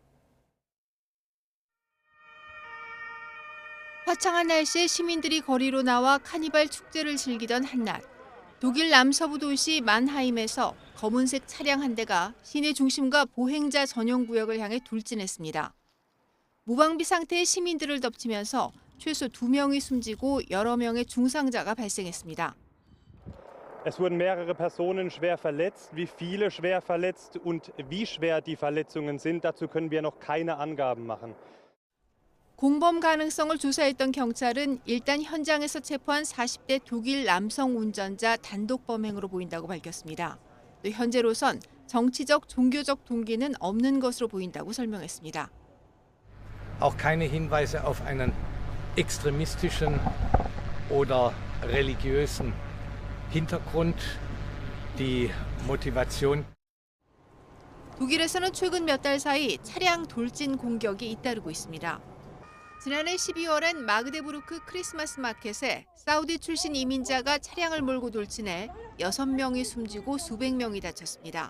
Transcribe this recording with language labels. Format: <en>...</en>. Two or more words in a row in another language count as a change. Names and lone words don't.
<ko>화창한 날씨에 시민들이 거리로 나와 카니발 축제를 즐기던 한낮. 독일 남서부 도시 만하임에서 검은색 차량 한 대가 시내 중심과 보행자 전용 구역을 향해 돌진했습니다. 무방비 상태의 시민들을 덮치면서 최소 2명이 숨지고 여러 명의 중상자가 발생했습니다.</ko> <de>Es wurden mehrere Personen schwer verletzt. Wie viele schwer verletzt und wie schwer die Verletzungen sind, dazu können wir noch keine Angaben machen.</de> <ko>공범 가능성을 조사했던 경찰은 일단 현장에서 체포한 40대 독일 남성 운전자 단독 범행으로 보인다고 밝혔습니다. 또 현재로선 정치적, 종교적 동기는 없는 것으로 보인다고 설명했습니다.</ko> <de>Auch keine Hinweise auf einen extremistischen oder religiösen Hintergrund, die Motivation.</de> <ko>독일에서는 최근 몇 달 사이 차량 돌진 공격이 잇따르고 있습니다. 지난해 12월엔 마그데부르크 크리스마스 마켓에 사우디 출신 이민자가 차량을 몰고 돌진해 6명이 숨지고 수백 명이 다쳤습니다.</ko>